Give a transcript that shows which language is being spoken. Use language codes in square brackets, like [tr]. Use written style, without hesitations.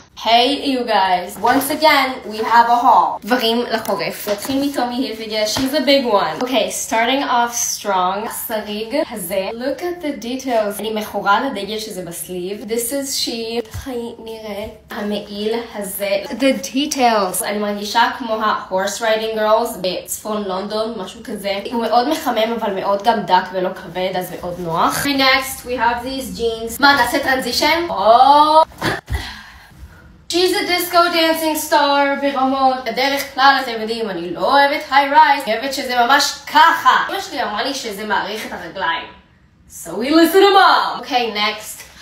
[en] Hey you guys, once again we have a haul. [he] דברים לחורף. נתחיל מטומי הילפיגר, [en] she's a big one. Okay, starting off strong. [he] הסריג הזה. [en] Look at the details. [he] אני מכורה לדגל שזה בסליב. [en] This is she. [he] איך היא נראית? המעיל הזה. [en] The details. [he] אני מרגישה כמו ה- [en] horse riding girls [he] בצפון לונדון, משהו כזה. הוא מאוד מחמם אבל מאוד גם דק ולא כבד, אז מאוד נוח. [en] Next we have these jeans. [he] מה, נעשה טרנזישן? [en] She's a disco dancing star [he] ברמות. בדרך כלל אתם יודעים, אני לא אוהבת high-rise, אני אוהבת שזה ממש ככה. אמא שלי אמרה לי שזה מעריך את הרגליים. [en] So we listen to mom. Okay, next.